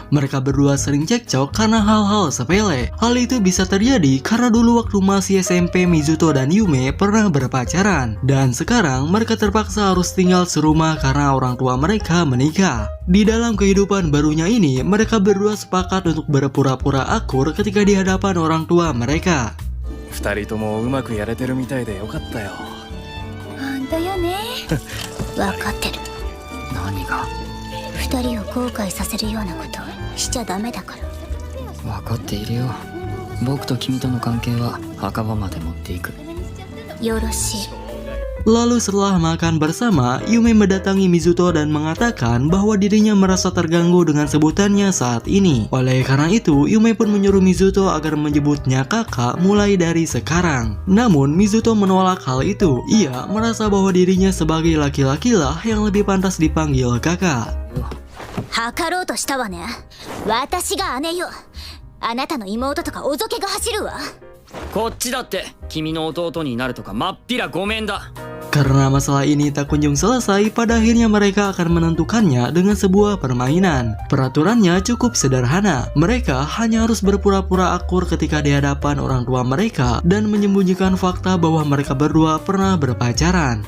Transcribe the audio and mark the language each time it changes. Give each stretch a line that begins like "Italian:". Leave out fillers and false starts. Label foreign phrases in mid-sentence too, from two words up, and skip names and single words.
Indonesian: Mereka berdua sering cekcok karena hal-hal sepele. Hal itu bisa terjadi karena dulu waktu masih SMP Mizuto dan Yume pernah berpacaran. Dan sekarang mereka terpaksa harus tinggal serumah karena orang tua mereka menikah. Di dalam kehidupan barunya ini, mereka berdua sepakat untuk berpura-pura akur ketika di hadapan orang tua mereka.
Japanese: 二人ともうまくやれてるみたいでよかったよ。だよね分かってる。何が？二人を後悔させるようなことしちゃダメだから。分かっているよ。僕と君との関係は墓場まで持っていく。よろしい。
Indonesian: Lalu setelah makan bersama, Yume mendatangi Mizuto dan mengatakan bahwa dirinya merasa terganggu dengan sebutannya saat ini. Oleh karena itu, Yume pun menyuruh Mizuto agar menyebutnya kakak mulai dari sekarang. Namun, Mizuto menolak hal itu. Ia merasa bahwa dirinya sebagai laki-laki lah yang lebih pantas dipanggil kakak.
Japanese: 測ろうとしたわね。私が姉よ。あなたの妹とかおぞけが走るわ。こっちだって君の弟になるとかまっぴらごめんだ。
Indonesian: Karena masalah ini tak kunjung selesai, pada akhirnya mereka akan menentukannya dengan sebuah permainan. Peraturannya cukup sederhana. Mereka hanya harus berpura-pura akur ketika di hadapan orang tua mereka dan menyembunyikan fakta bahwa mereka berdua pernah berpacaran.